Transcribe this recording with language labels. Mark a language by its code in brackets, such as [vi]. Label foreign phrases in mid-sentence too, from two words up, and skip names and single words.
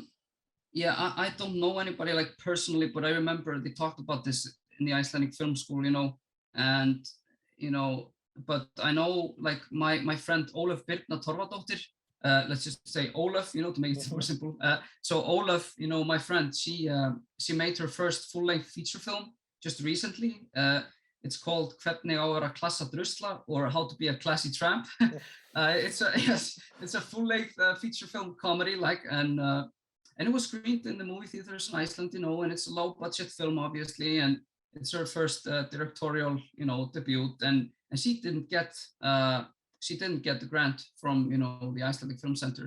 [en] Yeah, I don't know anybody like personally, but I remember they talked about this in the Icelandic Film School, and but I know like my friend Ólöf Birna Torfadóttir, let's just say Ólöf, to make it more simple. So Ólöf, my friend, she made her first full-length feature film just recently. It's called Hvernig á að vera klassa drusla, or How to Be a Classy Tramp. It's a full-length feature film comedy, and it was screened in the movie theaters in Iceland, and it's a low-budget film, obviously, and it's her first directorial, debut, and she didn't get the grant from, the Icelandic Film Center.